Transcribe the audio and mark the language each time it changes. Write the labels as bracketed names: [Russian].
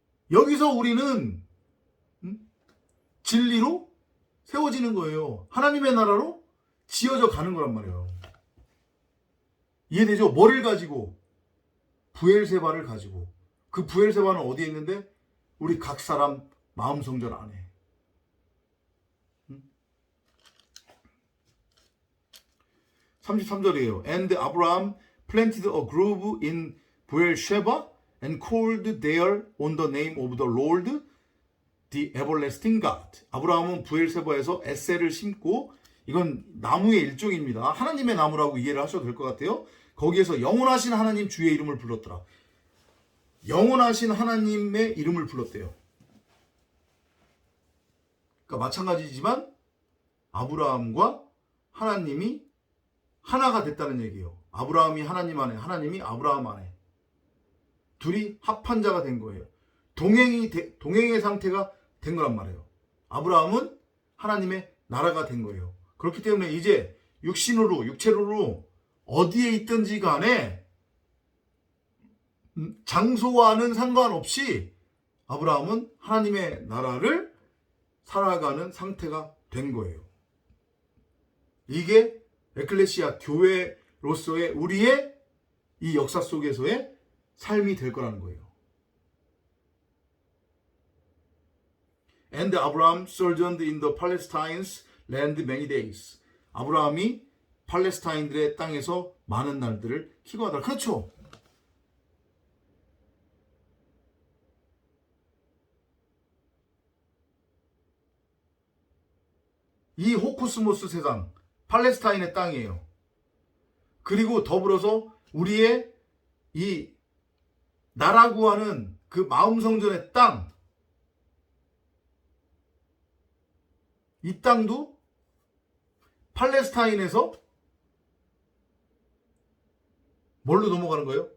[Korean] 여기서 우리는 진리로 세워지는 거예요. 하나님의 나라로 지어져 가는 거란 말이에요. 이해되죠? 뭐를 가지고? 부엘세바를 가지고. 그 부엘세바는 어디에 있는데? 우리 각 사람 마음 성전 안에. 33절이에요. [English] And Abraham planted a grove in 부엘쉐바 and called there on the name of the Lord, the everlasting God. [Korean] 아브라함은 부엘세바에서 에셀을 심고, 이건 나무의 일종입니다. 하나님의 나무라고 이해를 하셔도 될 것 같아요. 거기에서 영원하신 하나님 주의 이름을 불렀더라. 영원하신 하나님의 이름을 불렀대요. 그러니까 마찬가지지만 아브라함과 하나님이 하나가 됐다는 얘기예요. 아브라함이 하나님 안에, 하나님이 아브라함 안에. 둘이 합한 자가 된 거예요. 동행의 상태가 된 거란 말이에요. 아브라함은 하나님의 나라가 된 거예요. 그렇기 때문에 이제 육체로 어디에 있든지 간에 장소와는 상관없이 아브라함은 하나님의 나라를 살아가는 상태가 된 거예요. 이게 에클레시아 교회로서의 우리의 이 역사 속에서의 삶이 될 거라는 거예요. [English] And Abraham sojourned in the Palestine's land many days. [Korean] 아브라함이 팔레스타인들의 땅에서 많은 날들을 기거하더라. 그렇죠. 이 호코스모스 세상, 팔레스타인의 땅이에요. 그리고 더불어서 우리의 이 나라고 하는 그 마음성전의 땅, 이 땅도 팔레스타인에서 뭘로 넘어가는 거예요?